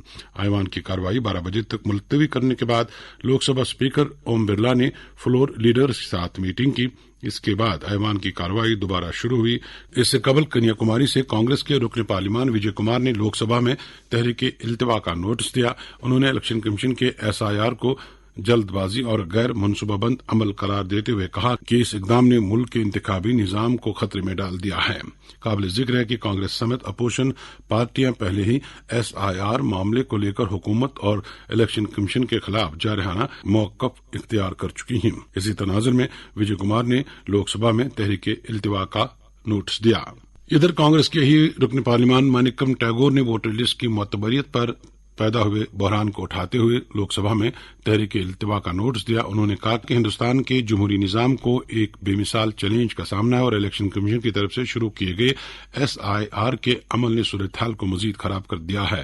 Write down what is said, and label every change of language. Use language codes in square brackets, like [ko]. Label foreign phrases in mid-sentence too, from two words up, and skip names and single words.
[ur] ایوان کی کارروائی 12 بجے تک ملتوی کرنے کے بعد لوک سبھا اسپیکر اوم برلا نے فلور لیڈرز کے ساتھ میٹنگ کی. اس کے بعد ایوان کی کارروائی دوبارہ شروع ہوئی۔ اس سے قبل کنیاکماری سے کانگریس کے رکن پارلیمان وجے کمار نے لوک سبھا میں تحریک التوا کا نوٹس دیا. انہوں نے الیکشن کمیشن کے SIR کو جلد بازی اور غیر منصوبہ بند عمل قرار دیتے ہوئے کہا کہ اس اقدام نے ملک کے انتخابی نظام کو خطرے میں ڈال دیا ہے۔ قابل ذکر ہے کہ کانگریس سمیت اپوزیشن پارٹیاں پہلے ہی SIR معاملے کو لے کر حکومت اور الیکشن کمیشن کے خلاف جارحانہ موقف اختیار کر چکی ہیں۔ اسی تناظر میں وجے کمار نے لوک سبھا میں تحریک التوا کا نوٹس دیا۔ ادھر کانگریس کے ہی رکن پارلیمان مانکم ٹیگور نے ووٹر لسٹ کی معتبریت پر پیدا ہوئے بحران کو اٹھاتے ہوئے لوک سبھا میں تحریک التوا کا نوٹس دیا۔ انہوں نے کہا کہ ہندوستان کے جمہوری نظام کو ایک بے مثال چیلنج کا سامنا ہے اور الیکشن کمیشن کی طرف سے شروع کیے گئے SIR کے عمل نے صورتحال کو مزید خراب کر دیا ہے۔